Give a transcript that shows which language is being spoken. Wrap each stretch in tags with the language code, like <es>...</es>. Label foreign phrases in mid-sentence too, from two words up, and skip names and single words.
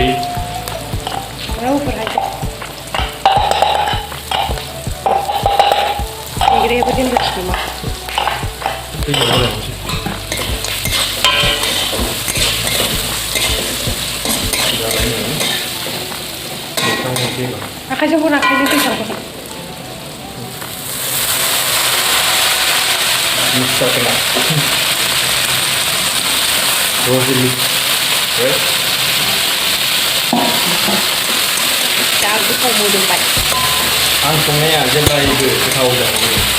<brx>रावफोरहाय देग्रायाबो दोनजासै नामा आखाइजों दै सारगोन mix kena rosili right दा गोथाव मोदोमबाय आं संनाया जेब्लायबो गोथाव जायो</brx>